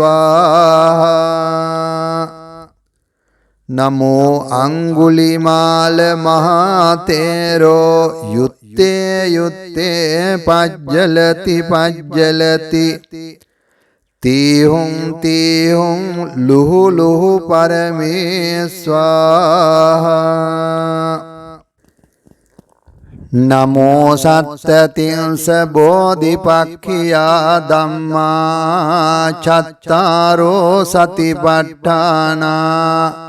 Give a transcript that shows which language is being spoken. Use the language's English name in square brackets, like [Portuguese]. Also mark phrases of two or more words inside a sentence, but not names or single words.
[Pali] ස්වාහා නමෝ අංගුලිමාල මහතේරෝ යුත්තේ යුත්තේ පජ්ජලති පජ්ජලති තීහුම් ලුහු ලුහු පරමේ ස්වාහා නමෝ සත්තතිංස බෝධිපක්ඛියා ධම්මා චත්තාරෝ සතිපට්ඨානා